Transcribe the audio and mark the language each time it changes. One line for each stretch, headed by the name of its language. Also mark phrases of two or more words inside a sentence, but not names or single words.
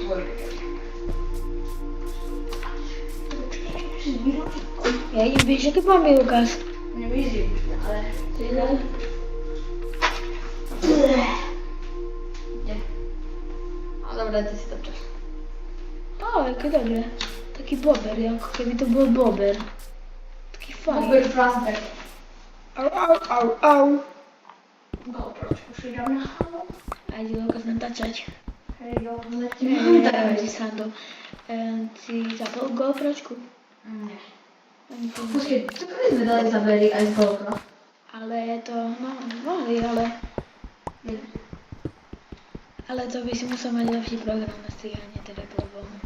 Slovak: Ja idem, vieš, aké mám je, Lukas? Nevidím, ale... Teda. Ide. A dobre, ty si to čas. Aké dobre. Taký bober, ako keby to bol bober. Taký fajn. Uber Frasbeck. Au, au, au, au. GoPročku si dám na hlavu. A ide Lukas natáčať. Hej, letíme. Si srandu. Si zapol GoPročku? Nie. Ani to nie. Počkej, čo by sme dali zaberi aj z GoPro? Ale to, no, mohli, ale to by si musel mať lepší program na strihanie, teda problém.